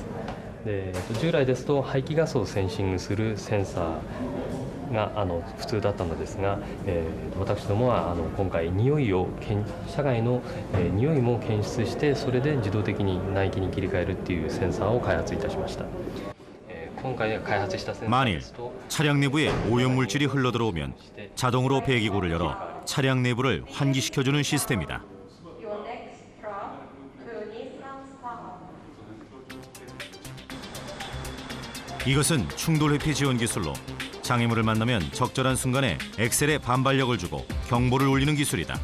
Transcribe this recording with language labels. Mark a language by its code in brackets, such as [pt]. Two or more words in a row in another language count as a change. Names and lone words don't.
[ja] で従来ですと排気ガスをセンシングするセンサーが普通だったのですが、私どもは今回車外の匂いも検出してそれで自動的に内気に切り替えるっていうセンサーを開発いたしました。 [ko] 만일 차량 내부에 오염물질이 흘러들어오면 자동으로 배기구를 열어 차량 내부를 환기시켜주는 시스템이다. 이것은 충돌 회피 지원 기술로 장애물을 만나면 적절한 순간에 엑셀에 반발력을 주고 경보를 울리는 기술이다.